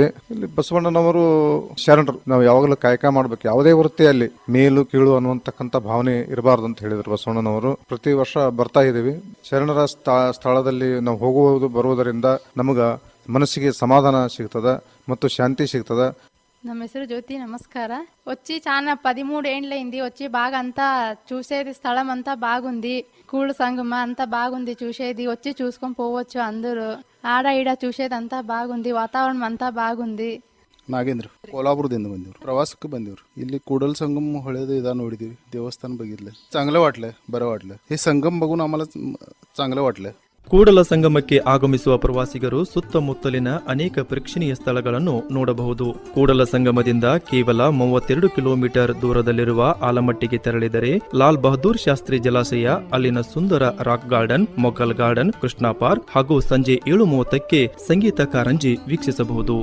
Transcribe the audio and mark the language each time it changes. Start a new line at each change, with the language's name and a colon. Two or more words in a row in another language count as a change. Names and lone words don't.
Kannada: ಇಲ್ಲಿ ಬಸವಣ್ಣನವರು ಶರಣರು. ನಾವು ಯಾವಾಗಲೂ ಕಾಯಕ ಮಾಡಬೇಕು. ಯಾವುದೇ ವೃತ್ತಿಯಲ್ಲಿ ಮೇಲು ಕೀಳು ಅನ್ನುವಂತಕ್ಕಂಥ ಭಾವನೆ ಇರಬಾರ್ದು ಅಂತ ಹೇಳಿದ್ರು ಬಸವಣ್ಣನವರು. ಪ್ರತಿ ವರ್ಷ ಬರ್ತಾ ಇದ್ದೀವಿ. ಶರಣರ ಸ್ಥಳದಲ್ಲಿ ನಾವು ಹೋಗುವುದು ಬರುವುದರಿಂದ ನಮಗ ಮನಸ್ಸಿಗೆ ಸಮಾಧಾನ ಸಿಗ್ತದ ಮತ್ತು ಶಾಂತಿ సిగ్తద. ನಮ್ಮ ಹೆಸರು
Telugu: జ్యోతి. నమస్కార. వచ్చి చాలా 13 ఏండ్లైంది వచ్చి బాగా అంతా చూసేది. స్థలం అంతా బాగుంది. కూడు సంగమ అంతా బాగుంది చూసేది. వచ్చి చూసుకొని పోవచ్చు అందరూ. ఆడ ఈడ చూసేది అంతా బాగుంది. వాతావరణ అంతా బాగుంది.
Kannada: ನಾಗೇಂದ್ರ कोल्हापूरದಿಂದ ಬಂದಿವ್ರು. ಪ್ರವಾಸಕ್ಕೆ ಬಂದಿವ್ರು. ಇಲ್ಲಿ ಕೂಡಲ संगम ಹೊಳೆದು ಇದಾ ನೋಡಿದೀವಿ.
Marathi: देवस्थान बघितले चांगलं वाटलं. बरं वाटलं. हे संगम बघून आम्हाला चांगलं वाटलं.
Kannada: ಕೂಡಲ ಸಂಗಮಕ್ಕೆ ಆಗಮಿಸುವ ಪ್ರವಾಸಿಗರು ಸುತ್ತಮುತ್ತಲಿನ ಅನೇಕ ಪ್ರೇಕ್ಷಣೀಯ ಸ್ಥಳಗಳನ್ನು ನೋಡಬಹುದು. ಕೂಡಲ ಸಂಗಮದಿಂದ ಕೇವಲ 32 ಕಿಲೋಮೀಟರ್ ದೂರದಲ್ಲಿರುವ ಆಲಮಟ್ಟಿಗೆ ತೆರಳಿದರೆ ಲಾಲ್ ಬಹದ್ದೂರ್ ಶಾಸ್ತ್ರಿ ಜಲಾಶಯ, ಅಲ್ಲಿನ ಸುಂದರ ರಾಕ್ ಗಾರ್ಡನ್, ಮೊಘಲ್ ಗಾರ್ಡನ್, ಕೃಷ್ಣಾ ಪಾರ್ಕ್ ಹಾಗೂ ಸಂಜೆ 7:30ಕ್ಕೆ ಸಂಗೀತ ಕಾರಂಜಿ ವೀಕ್ಷಿಸಬಹುದು.